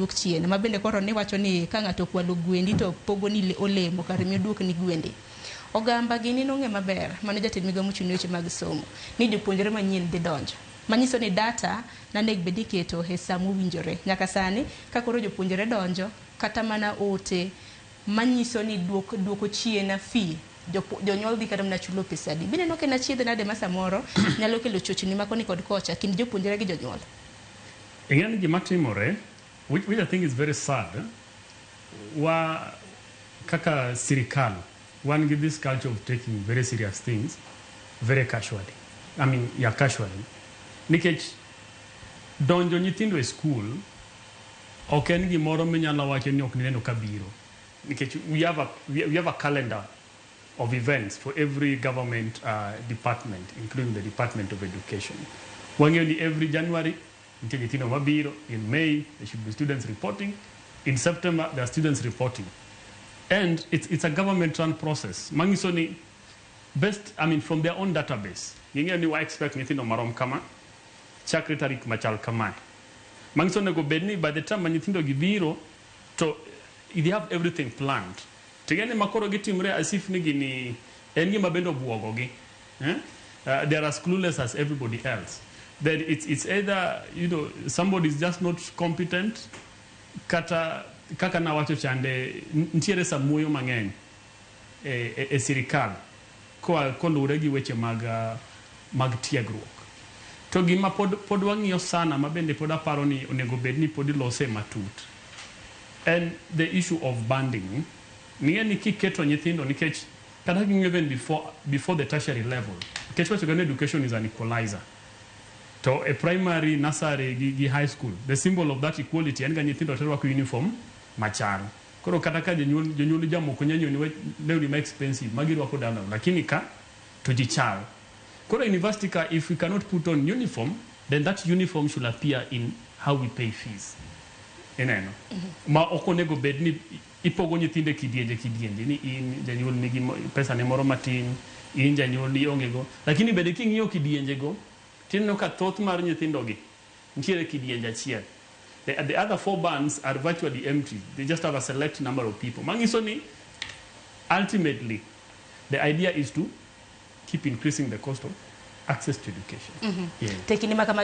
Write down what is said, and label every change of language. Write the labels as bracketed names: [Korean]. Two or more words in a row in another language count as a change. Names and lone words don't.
[Luo (Kenya and Tanzania)] duok chien mabende koro ni wacho ni ka ng'ato kwalo gwendi to pogo ni olemo kar mi duok ni gwendi ogamba gini nong'e maber mano jatend migawo mochung' weche mag somo ni jopuonjre manyien dhi donjo manyiso ni data nanego bedi keto e saa mowinjore nyaka sani ka koro jopuonjre donjo kata mana ote manyiso ni duoko chien fee jonyuol dhi kata mana chulo pesa di bine noke na chiedhe nade ma samoro nyalo kelo chochni makoni kod kocha kind jopuonjre gi jonyuol. Again, gima timore, [English] which I think is very sad, [Luo (Kenya and Tanzania)] wa kaka Sirkal, [English] one give this culture of taking very serious things very casually. I mean, yeah, casually. [Luo (Kenya and Tanzania)] Nikech, donjo nyithindo e school, oken gimoro minyalo wacho ni ok nineno kabiro. [English] Nikech we have a calendar of events for every government department, including the Department of Education. Wang'eyo every January, in May, there should be students reporting. In September, there are students reporting. And it's a government-run process. Mangisoni, best, I mean, from their own database. You expect anything [Luo (Kenya and Tanzania)] marom kama, [English] secretary [Luo (Kenya and Tanzania)] machal kama. Mangisoni go bedni, [English] by the time [Luo (Kenya and Tanzania)] manithindo gibiro, to [English] they have everything planned. [Luo (Kenya and Tanzania)] Tegene makoro gitimre [English] as if [Luo (Kenya and Tanzania)] ni engi mabendo obuogogi. [English] They are as clueless as everybody else. That it's either, somebody is just not competent, [Luo (Kenya and Tanzania)] kata kaka na wacho chande ntiere samuoyo mang'eny e Sirkal kolure gi weche mag tiegruok. To gima pod wang'iyo sana mabende pod aparo ni onego bed ni pod ilose matut. [English] And the issue of banding, [Luo (Kenya and Tanzania)] ni kiketo nyithindo nikech kata [English] even before the tertiary level. [Luo (Kenya and Tanzania)] Nikech wacho gani [English] education is an equalizer. To a primary, nursery, gi high school, the symbol of that equality and [Luo (Kenya and Tanzania)] nyithindo terwa ku uniform machal. Koro kata ka jonyuol jamoko nyanyo ni lewni ma expensive magirwako dala lakini ka to jichal. Koro university ka [English] if we cannot put on uniform, then that uniform should appear in how we pay fees. [Luo (Kenya and Tanzania)] Eneno. Ma okonego bed ni ipogo nyithinde kidienje ni in janyuol nigi pesa ne moro matin, in janyuol ni ongego. Lakini bede king'iyo kidienje go tinno ka thoth mar nyithindogi ntiere kidienje achiel. [English] The other 4 bands are virtually empty. They just have a select number of people. [Luo (Kenya and Tanzania)] Mangiso ni [English] ultimately the idea is to keep increasing the cost of access to education. Yeah.